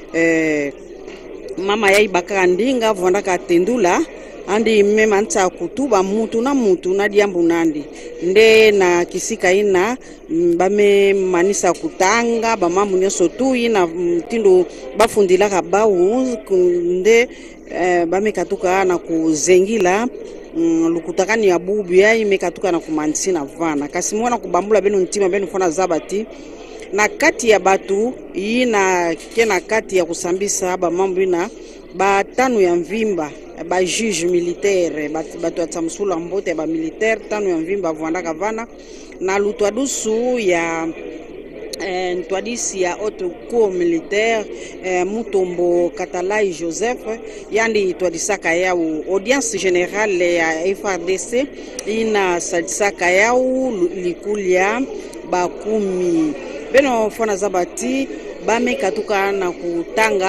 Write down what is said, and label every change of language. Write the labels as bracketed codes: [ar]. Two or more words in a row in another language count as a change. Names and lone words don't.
[kg] mama yai bakaka ndinga vuandaka tendula andi mema nta kutuba mutu na diambu nandi nde na kisika ina bame manisa kutanga bamambu nyoso tu ina mtindo bafundilaka bau nde bame katuka na kuzengila lukutakani ya bubu ya imekatuka na kumanisi na vana kasi mwana kubambula benu ntima benu fona zabati na kati ya batu ina kena kati ya kusambisa bamambu ina batano ya mvimba ba [fr] juge militaire [kg] bato ya Tsamsulu Mbote ba militaire tano ya mvimba vuandaka vana na lutwadusu ya ntwadisi ya [fr] haute cour militaire [kg] Mutombo Katalai Joseph yandi twadisaka yao [fr] audience générale [kg] ya FARDC ina sadisaka yao likulia bakumi beno fona zabati bamekatuka na kutanga